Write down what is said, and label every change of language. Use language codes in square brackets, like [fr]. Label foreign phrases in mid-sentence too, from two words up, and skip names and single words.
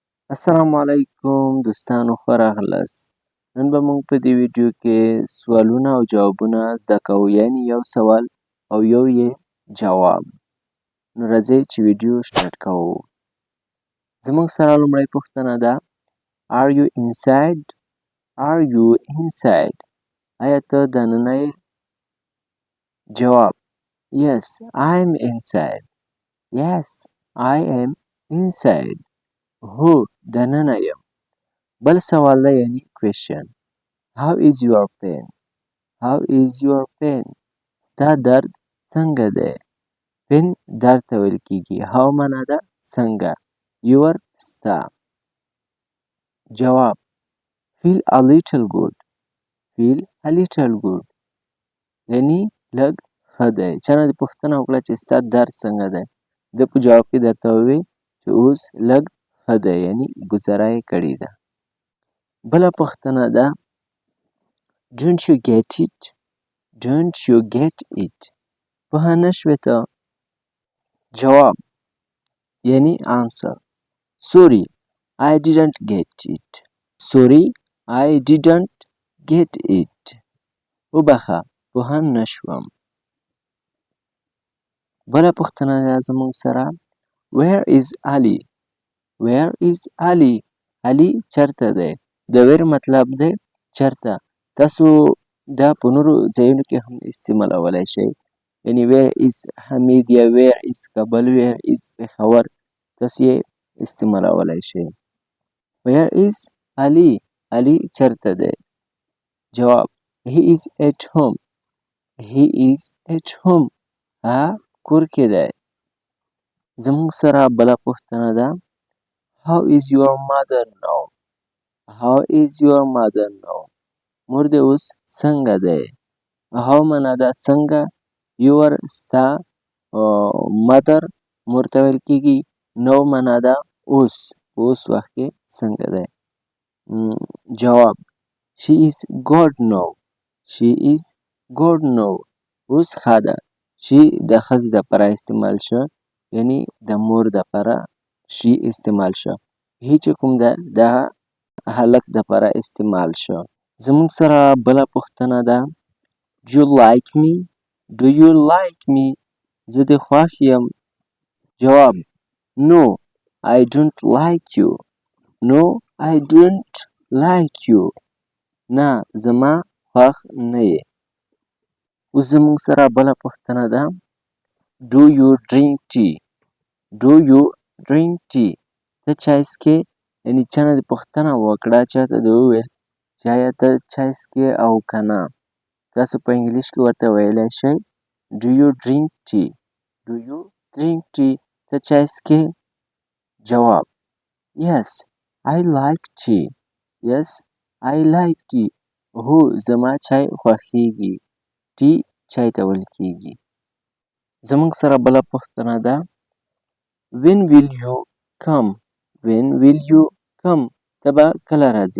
[ps] السلام علیکم دوستانو ښه راغلاست. نن به موږ په دې ویډیو کې سوالونه او جوابونه زده کوو، یعنې یو سوال او یو یې جواب. نو راځئ چې ویډیو سټارټ کوو. زموږ سره لومړی پوښتنه ده [en] Are you inside? Are you inside? [ps] آیا ته دننه یې؟ [en] جواب Yes, I am inside. Yes, I am inside. [ps] هو دننه یم. بل سوال ده یعنی question. [en] How is your pain? How is your pain? [ps] ستا درد څنګه دی؟ pain درد ته ویل کیږي. how معنا ده څنګه. your ستا. [en] جواب feel a little good. feel a little good. [ps] یعنی لږ ښه دی. چا نه دې پوښتنه وکړه چې ستا درد څنګه دی، ده په جواب کې درته وویل چې اوس لږ ښه دی، یعنی ګوزاره یې کړې ده. [en] بله پوښتنه ده Don't you get it? Don't you get it? [ps] پوهه نه شوې ته؟ جواب یعنی answer. [en] Sorry, I didn't get it. Sorry, I didn't get it. [ps] وبخه پوهه نه شوم. بله پوښتنه ده زموږ سره [en] Where is Ali? Where is Ali? [ps] Ali چرته دی؟ د where مطلب دی چرته. تاسو دا په نورو ځایونو کې هم استعمالولی شئ، یعنی [en] where is حمید [ps] یا [en] where is کابل، where is پېښور، [ps] تاسو یې استعمالولی شئ. [en] where is Ali? [ps] Ali چرته دی؟ [en] جواب he is at home. he is at home. [ps] هغه کور کې دی. زموږ سره بله پوښتنه ده [en] How is your mother now? How is your mother now? [ps] مور دې اوس څنګه دی؟ how معنا ده څنګه. your ستا. mother مور ته ویل کیږي. now معنا ده اوس، اوس وخت کې څنګه دی. [en] جواب she is good now. she is good now. [ps] اوس ښه ده. she د ښځې دپاره استعمال شه، یعنی د مور دپاره she استعمال شه. he چې کوم ده د هلک دپاره استعمال شه. زموږ سره بله پوښتنه ده [en] Do you like me? Do you like me? [ps] زه دې خوښ یم. [en] جواب No, I don't like you. No, I don't like you. [ps] نه زما خوښ نه یې. اوس زموږ سره بله پوښتنه ده [en] Do you drink tea? Do you drink tea? [ps] ته چای څښې؟ یعنې چا نه دې پوښتنه وکړه، چاته دې وویل چې آیا ته چای څښې او که نه. تاسو په انګلیش کې ورته ویلی شئ [en] Do you drink tea? Do you drink tea? [ps] ته چای څښې؟ [en] جواب Yes, I like tea. Yes, I like tea. [ps] هو زما چای خوښیږي. tea چای ته ویل کیږي. زموږ سره بله پوښتنه ده [en] When will you come? When will you come? [ps] ته به کله راځې؟